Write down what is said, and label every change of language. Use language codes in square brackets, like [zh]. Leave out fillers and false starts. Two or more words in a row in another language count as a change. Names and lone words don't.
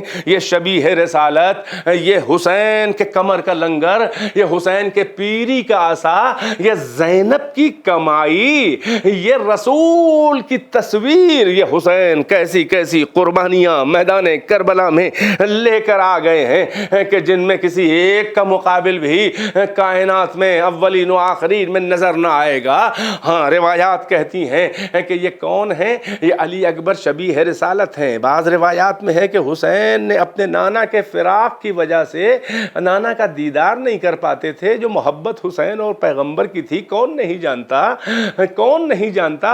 [ur] یہ شبیہ رسالت، یہ حسین کے کمر کا لنگر، یہ حسین کے پیری کا عصا، یہ زینب کی کمائی، یہ رسول کی تصویر، یہ حسین کیسی کیسی قربانیاں میدان کربلا میں لے کر آ گئے ہیں کہ جن میں کسی ایک کا مقابل بھی کائنات میں اولین و آخرین میں نظر نہ آئے گا. ہاں روایات کہتی ہیں کہ یہ کون ہیں؟ یہ علی اکبر شبیہ رسالت ہیں. بعض روایات میں ہے کہ حسین نے اپنے نانا کے فراق کی وجہ سے نانا کا دیدار نہیں کر پاتے تھے. جو محبت حسین اور پیغمبر کی تھی کون نہیں جانتا، کون نہیں جانتا.